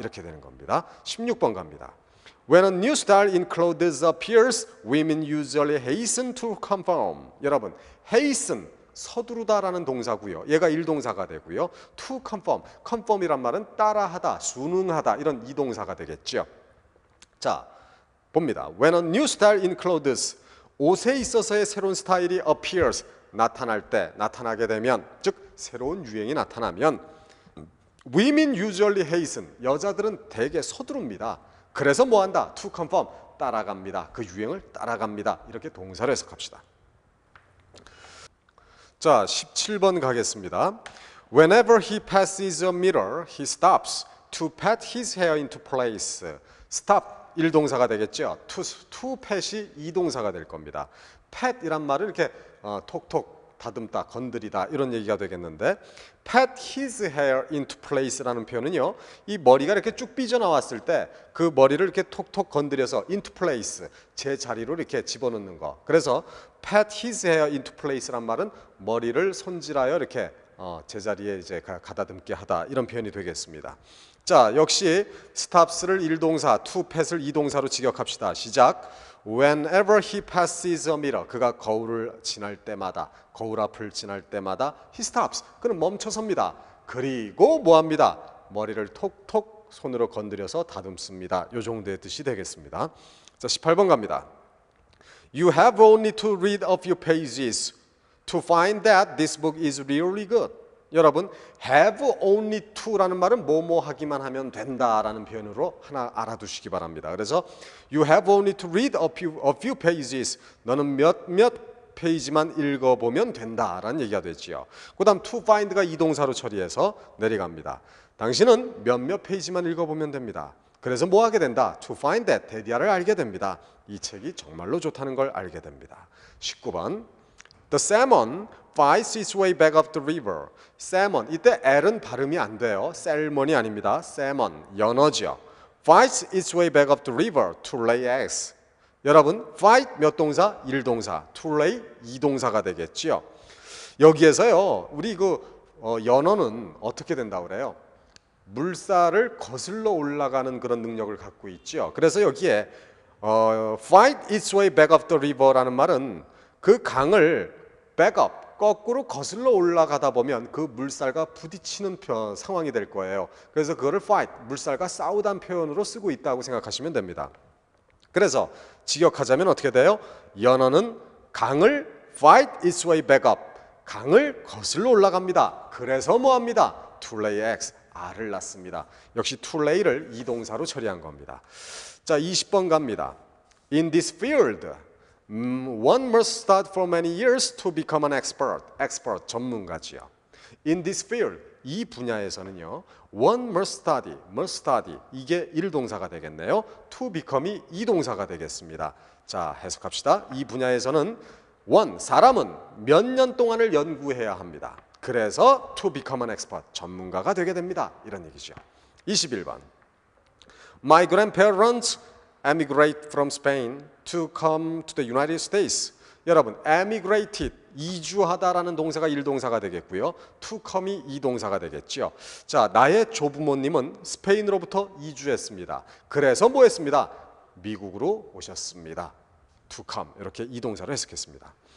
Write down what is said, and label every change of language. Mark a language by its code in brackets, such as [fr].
[ko] 이렇게 되는 겁니다. 16번 갑니다. [en] When a new style in clothes appears, women usually hasten to conform. [ko] 여러분, hasten, 서두르다라는 동사고요. 얘가 일동사가 되고요. to conform, conform이란 말은 따라하다, 순응하다 이런 이동사가 되겠죠. 자, 봅니다. [en] When a new style in clothes, [ko] 옷에 있어서의 새로운 스타일이 appears, 나타날 때, 나타나게 되면, 즉 새로운 유행이 나타나면 [en] women usually hasten, [ko] 여자들은 대개 서두릅니다. 그래서 뭐한다? [en] to conform, [ko] 따라갑니다. 그 유행을 따라갑니다. 이렇게 동사로 해석합시다. 자, 17번 가겠습니다. [en] Whenever he passes a mirror, he stops to pat his hair into place. [ko] stop, 일동사가 되겠죠. to pat이 이동사가 될 겁니다. pat이란 말을 이렇게 톡톡 다듬다, 건드리다 이런 얘기가 되겠는데 [en] pat his hair into place [ko] 라는 표현은요. 이 머리가 이렇게 쭉 삐져나왔을 때 그 머리를 이렇게 톡톡 건드려서 [en] into place, [ko] 제 자리로 이렇게 집어넣는 거. 그래서 [en] pat his hair into place [ko] 란 말은 머리를 손질하여 이렇게 제자리에 이제 가다듬게 하다 이런 표현이 되겠습니다. 자, 역시 stops를 1동사, to pass를 2동사로 직역합시다. 시작. [en] Whenever he passes a mirror, [ko] 그가 거울을 지날 때마다, 거울 앞을 지날 때마다 [en] he stops, [ko] 그는 멈춰섭니다. 그리고 뭐합니다? 머리를 톡톡 손으로 건드려서 다듬습니다. 이 정도의 뜻이 되겠습니다. 자, 18번 갑니다. [en] You have only to read a few pages to find that this book is really good. [ko] 여러분, [en] have only to [ko] 라는 말은 뭐뭐 하기만 하면 된다라는 표현으로 하나 알아두시기 바랍니다. 그래서 [en] you have only to read a few pages. [ko] 너는 몇몇 페이지만 읽어보면 된다라는 얘기가 되지요. 그 다음 to find가 이동사로 처리해서 내려갑니다. 당신은 몇몇 페이지만 읽어보면 됩니다. 그래서 뭐 하게 된다? [en] To find that, [ko] 데디아를 알게 됩니다. 이 책이 정말로 좋다는 걸 알게 됩니다. [en] 19번 The salmon finds its way back up the river. [ko] salmon, 이때 L은 발음이 안 돼요. 셀몬이 아닙니다. salmon, 연어죠. [en] finds its way back up the river to lay eggs. [ko] 여러분, fight 몇 동사? 1동사. to lay 2동사가 되겠죠. 여기에서요, 우리 연어는 어떻게 된다고 그래요? 물살을 거슬러 올라가는 그런 능력을 갖고 있죠. 그래서 여기에 [en] fight its way back up the river [ko] 라는 말은 그 강을 back up, 거꾸로 거슬러 올라가다 보면 그 물살과 부딪히는 상황이 될 거예요. 그래서 그거를 fight, 물살과 싸우다는 표현으로 쓰고 있다고 생각하시면 됩니다. 그래서 직역하자면 어떻게 돼요? 연어는 강을 [en] fight its way back up, [ko] 강을 거슬러 올라갑니다. 그래서 뭐합니다? [en] to lay eggs, [ko] 알을 낳습니다. 역시 to lay를 2동사로 처리한 겁니다. 자, 20번 갑니다. [en] In this field, one must start for many years to become an expert. [ko] expert, 전문가지요. [en] In this field, [ko] 이 분야에서는요, [en] one must study, [ko] 이게 1동사가 되겠네요. to become이 2동사가 되겠습니다. 자, 해석합시다. 이 분야에서는 사람은 몇 년 동안을 연구해야 합니다. 그래서 [en] to become an expert, [ko] 전문가가 되게 됩니다. 이런 얘기죠. 21번. [en] My grandparents emigrated from Spain to come to the United States. [ko] 여러분, emigrated, 이주하다라는 동사가 1동사가 되겠고요. to come이 2동사가 되겠죠. 자, 나의 조부모님은 스페인으로부터 이주했습니다. 그래서 뭐 했습니다? 미국으로 오셨습니다. to come, 이렇게 2동사로 해석했습니다.